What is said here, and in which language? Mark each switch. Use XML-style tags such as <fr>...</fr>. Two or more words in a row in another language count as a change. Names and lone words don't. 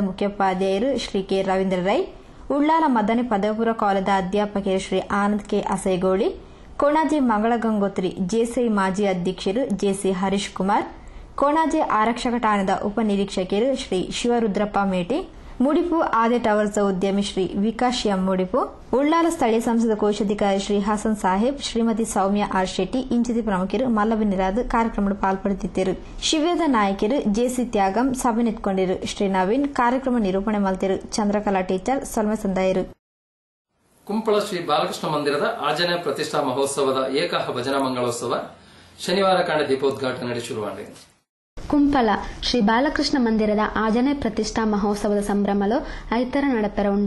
<tcy>ಮುಖ್ಯೋಪಾಧ್ಯಾಯರು ಶ್ರೀ ಕೆ ರವೀಂದ್ರ ರೈ, ಉಳ್ಳಾಲ ಮದನಿ ಪದವಿಪೂರ್ವ ಕಾಲೇಜದ ಅಧ್ಯಾಪಕರು ಶ್ರೀ ಆನಂದ್ ಕೆ ಅಸೈಗೋಳಿ, ಕೊಣಾಜೆ ಮಂಗಳ ಗಂಗೋತ್ರಿ ಜೆಸಿ ಮಾಜಿ ಅಧ್ಯಕ್ಷರು ಜೆಸಿ ಹರೀಶ್ ಕುಮಾರ್, ಕೊಣಾಜೆ ಆರಕ್ಷಕ ಠಾಣೆದ ಉಪನಿರೀಕ್ಷಕರು ಶ್ರೀ ಶಿವರುದ್ರಪ್ಪ ಮೇಟಿ, ಮುಡಿಪು ಆದೆ ಟವರ್ಸ್ ಉದ್ಯಮಿ ಶ್ರೀ ವಿಕಾಸ್ ಎಂ ಮುಡಿಪು, ಉಳ್ಳಾಲ ಸ್ಥಳೀಯ ಸಂಸದ ಕೋಶಾಧಿಕಾರಿ ಶ್ರೀ ಹಸನ್ ಸಾಹೇಬ್, ಶ್ರೀಮತಿ ಸೌಮ್ಯ ಆರ್ ಶೆಟ್ಟಿ ಇಂಚಿತಿ ಪ್ರಮುಖರು ಮಲ್ಲವಿನಿರಾದ ಕಾರ್ಯಕ್ರಮ ಪಾಲ್ಪಡುತ್ತಿದ್ದರು. ಶಿಬಿರದ ನಾಯಕರು ಜೆಸಿ ತ್ಯಾಗಂ ಸಭೆ ನಿಂತ್ಕೊಂಡಿರು. ಶ್ರೀ ನವೀನ್ ಕಾರ್ಯಕ್ರಮ ನಿರೂಪಣೆ ಮಲ್ತಿರು. ಚಂದ್ರಕಲಾ ಟೀಚರ್ ಸೊಲ್ಮೆ ಸಂದಾಯರು. ಕುಂಪಳ ಶ್ರೀ ಬಾಲಕೃಷ್ಣ ಮಂದಿರದ ಆಂಜನೇಯ ಪ್ರತಿಷ್ಠಾ ಮಹೋತ್ಸವದ ಏಕಾಹ ಭಜನಾ ಮಂಗಳೋತ್ಸವ ಶನಿವಾರ ಕಾಂಡ ದೀಪೋದ್ಘಾಟನೆ ನಡೆ ಶುರುವಾಗಿದೆ. ಕುಂಪಲ ಶ್ರೀ ಬಾಲಕೃಷ್ಣ ಮಂದಿರದ ಆಂಜನೇಯ ಪ್ರತಿಷ್ಠಾ ಮಹೋತ್ಸವದ ಸಂಭ್ರಮಲು ಐತರ ನಡಪೆರ ಉಂಡು.</tcy>